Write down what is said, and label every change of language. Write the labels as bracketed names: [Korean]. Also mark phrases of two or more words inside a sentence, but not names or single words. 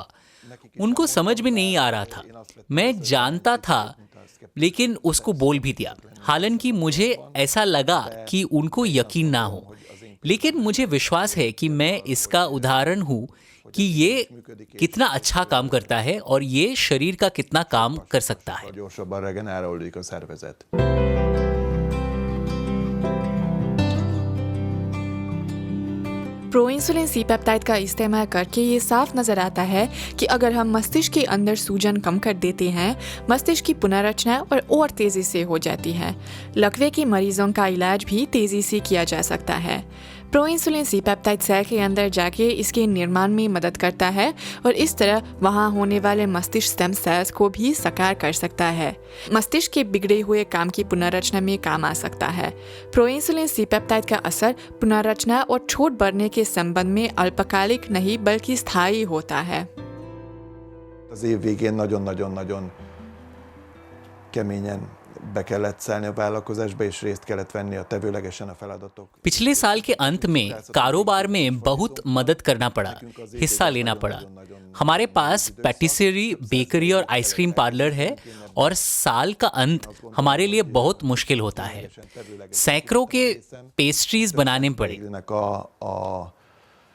[Hindi] उनको समझ में नहीं आ रहा था। मैं जानता था, लेकिन उसको बोल भी दिया। हालांकि मुझे ऐसा लगा कि उनको यकीन ना हो, लेकिन मुझे विश्वास है कि मैं इसका उदाहरण हूँ कि ये कितना अच्छा काम करता है और ये शरीर का कितना काम कर सकता है। [Hungarian] Gyorsabban regenerálódik a szervezet. [English] proinsulin C peptide [Hindi] का इस्तेमाल करके ये साफ नज़र आता है कि अगर हम मस्तिष्क के अंदर सूजन कम कर देते हैं, मस्तिष्क की पुनर्रचना और तेज़ी से हो जाती है। लकवे के मरीजों का इलाज भी तेज़ी से किया जा सकता है। [English] proinsulin C peptide [Hindi] सेल के अंदर जाके इसके निर्माण में मदद करता है और इस तरह वहाँ होने वाले मस्तिष्क [English] stem cells [Hindi] को भी साकार कर सकता है। मस्तिष्क के बिगड़े हुए काम की पुनर्रचना में काम आ सकता है। [English] proinsulin C peptide [Hindi] का असर पुनर्रचना और चोट बढ़ने के संबंध में अल्पकालिक नहीं बल्कि स्थायी होता है। [Hungarian] Az év végén nagyon-nagyon-nagyon keményen be kellett szállni a vállalkozásba, és részt kellett venni a tevőlegesen a feladatok. [Hindi] पिछले साल के अंत में कारोबार में बहुत मदद करना पड़ा, हिस्सा लेना पड़ा। हमारे पास [English] patisserie, bakery [Hindi] और [English] ice cream parlour [Hindi] है और साल का अंत हमारे लिए बहुत मुश्किल होता है। सैकड़ों के पेस्ट्रीज बनाने पड़े।